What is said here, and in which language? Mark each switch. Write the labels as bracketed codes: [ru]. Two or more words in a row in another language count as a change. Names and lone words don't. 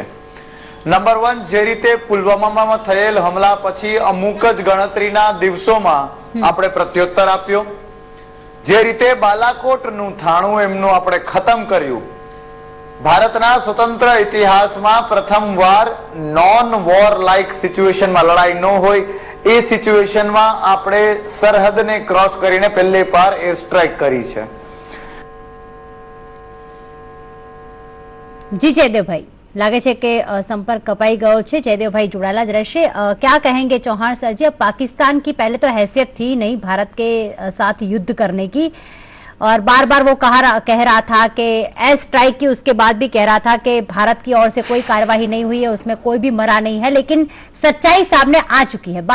[gu] નંબર 1, જે રીતે પુલવામામાં થયેલ હમલા પછી અમુક જ ગણતરીના દિવસોમાં આપણે પ્રત્યુત્તર આપ્યો, જે રીતે બાલાકોટનું થાણું એમનું આપણે ખતમ કર્યું, ભારતના સ્વતંત્ર ઇતિહાસમાં પ્રથમવાર [en] non war like situationમાં, [gu] લડાઈ ન હોય એ સિચ્યુએશનમાં આપણે સરહદને ક્રોસ કરીને પહેલી વાર [en] air strike [gu] કરી છે. જી જયદેવભાઈ, લાગે છે કે સંપર્ક કપાઈ ગયો છે. જયદેવભાઈ જુડાલા જ રહેશે. [hi] क्या कहेंगे चौहान सर जी? अब पाकिस्तान की पहले तो हैसियत थी नहीं भारत के साथ युद्ध करने की, और बार बार वो कह रहा था कि [en] air strike [hi] की, उसके बाद भी कह रहा था कि भारत की ओर से कोई कार्यवाही नहीं हुई है, उसमें कोई भी मरा नहीं है, लेकिन सच्चाई सामने आ चुकी है.